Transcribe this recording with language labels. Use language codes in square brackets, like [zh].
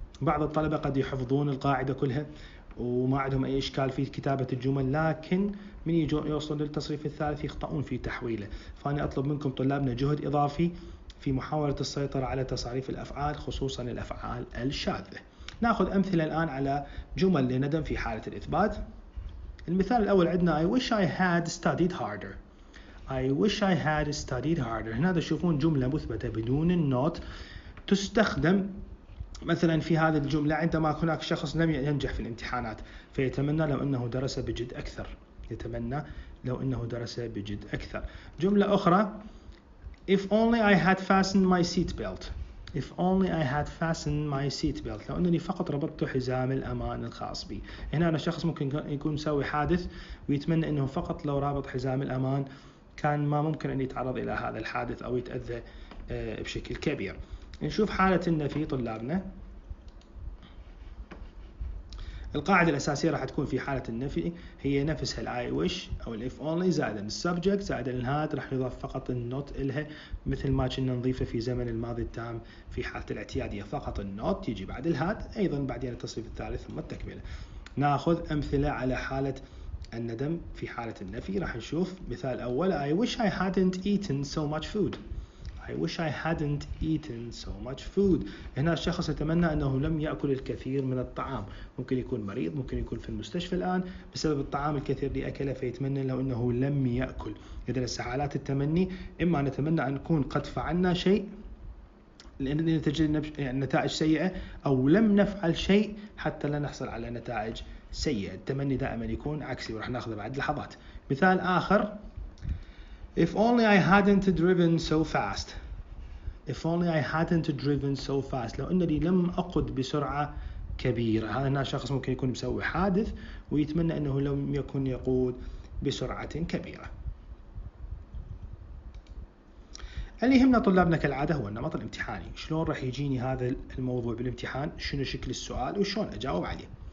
[ar] بعض الطلبة قد يحفظون القاعدة كلها وما عندهم أي إشكال في كتابة الجمل، لكن من يوصلون للتصريف الثالث يخطئون في تحويله. فأنا أطلب منكم طلابنا جهد إضافي في محاولة السيطرة على تصاريف الأفعال خصوصا الأفعال الشاذة. نأخذ أمثلة الآن على جمل لندم في حالة الإثبات. المثال الأول عندنا [en] I wish I had studied harder. I wish I had studied harder. [ar] هنا تشوفون جملة مثبتة بدون النوت تستخدم مثلا في هذه الجملة عندما هناك شخص لم ينجح في الامتحانات فيتمنى لو أنه درس بجد أكثر. يتمنى لو أنه درس بجد أكثر. جملة أخرى [en] If only I had fastened my seat belt. If only I had fastened my seat belt. [ar] لو أنني فقط ربطت حزام الأمان الخاص بي. هنا أنا شخص ممكن يكون مسوي حادث ويتمنى أنه فقط لو رابط حزام الأمان كان ما ممكن أن يتعرض إلى هذا الحادث أو يتأذى بشكل كبير. نشوف حالة النفي طلابنا. القاعدة الأساسية راح تكون في حالة النفي هي نفسها الآي وش أو الإف أونلي زائد السبجكت زائد الهاد، راح يضاف فقط النوت إلها مثل ما كنا نضيفه في زمن الماضي التام في حالة الاعتيادية، فقط النوت يجي بعد الهاد، أيضا بعدين التصريف الثالث ثم التكملة. ناخذ أمثلة على حالة الندم في حالة النفي. راح نشوف مثال أول [en] I wish I hadn't eaten so much food. I wish I hadn't eaten so much food. [ar] هنا الشخص يتمنى أنه لم يأكل الكثير من الطعام، ممكن يكون مريض، ممكن يكون في المستشفى الآن بسبب الطعام الكثير اللي أكله، فيتمنى له أنه لم يأكل. إذا حالات التمني إما نتمنى أن نكون قد فعلنا شيء لأن تجد نتائج سيئة، أو لم نفعل شيء حتى لا نحصل على نتائج سيئة. التمني دائما يكون عكسي وراح ناخذه بعد لحظات. مثال آخر [en] If only I hadn't driven so fast. If only I hadn't driven so fast. [ar] لو أنني لم أقود بسرعة كبيرة. هذا شخص ممكن يكون مسوي حادث ويتمنى أنه لم يكن يقود بسرعة كبيرة. اللي يهمنا طلابنا كالعادة هو النمط الامتحاني. شلون راح يجيني هذا الموضوع بالامتحان، شنو شكل السؤال وشلون أجاوب عليه.